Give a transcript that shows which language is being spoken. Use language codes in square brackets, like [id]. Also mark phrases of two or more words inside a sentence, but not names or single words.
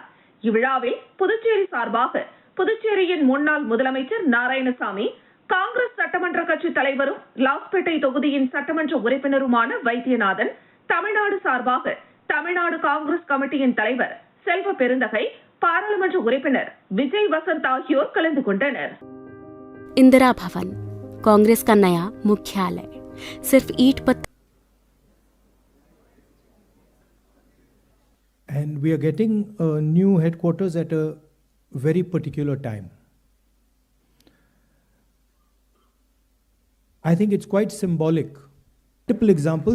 [ta] இவ்விழாவில் புதுச்சேரி சார்பாக புதுச்சேரியின் முன்னாள் முதலமைச்சர் நாராயணசாமி, காங்கிரஸ் சட்டமன்ற கட்சி தலைவரும் லாஸ்பேட்டை தொகுதியின் சட்டமன்ற உறுப்பினருமான வைத்தியநாதன், தமிழ்நாடு சார்பாக தமிழ்நாடு காங்கிரஸ் கமிட்டியின் தலைவர் செல்வ பெருந்தகை, பாராளுமன்ற உறுப்பினர் விஜய் வசந்த் ஆகியோர் கலந்து கொண்டனர். [hi] इंदिरा भवन कांग्रेस का नया मुख्यालय सिर्फ ईंट पत्थर [en] and we are getting a new headquarters at a very particular time. I think it's quite symbolic. Multiple examples.